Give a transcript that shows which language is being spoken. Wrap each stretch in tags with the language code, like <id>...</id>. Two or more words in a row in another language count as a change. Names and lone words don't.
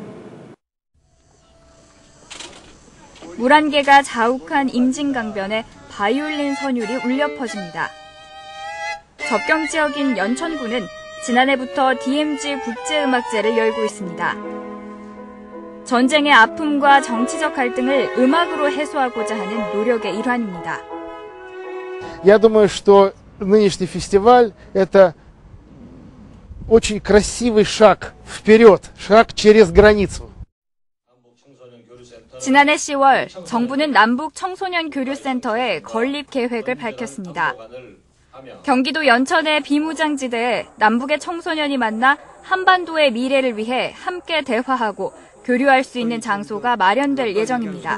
<ko>물 한 개가 자욱한 임진강변에 바이올린 선율이 울려 퍼집니다. 접경 지역인 연천군은 지난해부터 DMZ 국제음악제를 열고 있습니다. 전쟁의 아픔과 정치적 갈등을 음악으로 해소하고자 하는 노력의 일환입니다.</ko> <ru>Я думаю, что нынешний фестиваль – это очень красивый шаг вперед, шаг через границу.</ru> <ko>지난해 10월 정부는 남북 청소년 교류센터에 건립 계획을 밝혔습니다. 경기도 연천의 비무장지대에 남북의 청소년이 만나 한반도의 미래를 위해 함께 대화하고 교류할 수 있는 장소가 마련될 예정입니다.</ko>